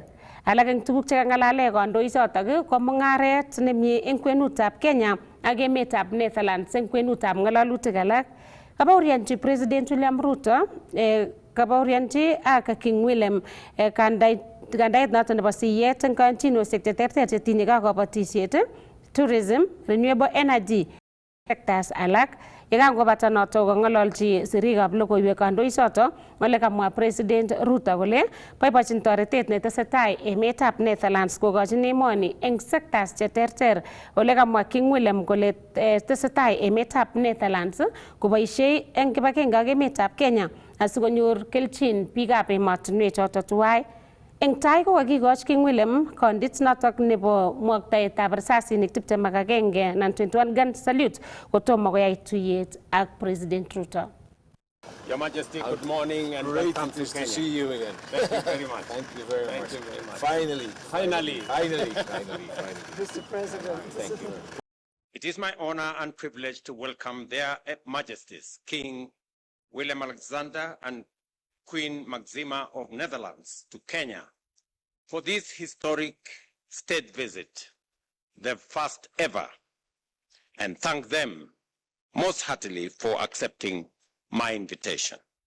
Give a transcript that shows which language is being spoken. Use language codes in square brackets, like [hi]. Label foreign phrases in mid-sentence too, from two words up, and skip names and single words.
[kln] Alak eng tuguk chekang'alale kandoichotok ko mung'aret nemie eng kwenutab Kenya ak emetab Netherlands eng kwenutab ng'alalutik alak. Kabaurianchi President William Ruto kabaurianchi ak King Willem kandait noton nebo siyet eng kayanchinoshek cheterter chetinye kabatisiet, [en] tourism, renewable energy sectors alak. [kln] Yekangobata noto kong'ololchi sirikab logoiwek kandoichoto ole kamwa President Ruto kole boibochin toretet netesetai emetab Netherlands kokochin emoni eng sectors cheterter. Ole kamwa King Willem kole tesetai emetab Netherlands koboisie eng kibagenge ak emetab Kenya asikonyor kelchin biikab emotinwek choto tuwai. Eng tai ko kakikoch King Willem kondit notok nebo mwoktaetab risasinik 21 nan [en] 21 gun salute [kln] kotomo koyai tuyet ak President Ruto. [en] Your Majesty, good morning and welcome to Kenya. To see you again. Thank you very much. Thank you very much. Thank you very much. Finally. Finally. Mr. President. Thank you. It is my honor and privilege to welcome their Majesties, King Willem Alexander and Queen Maxima of Netherlands to Kenya for this historic state visit, the first ever, and thank them most heartily for accepting my invitation.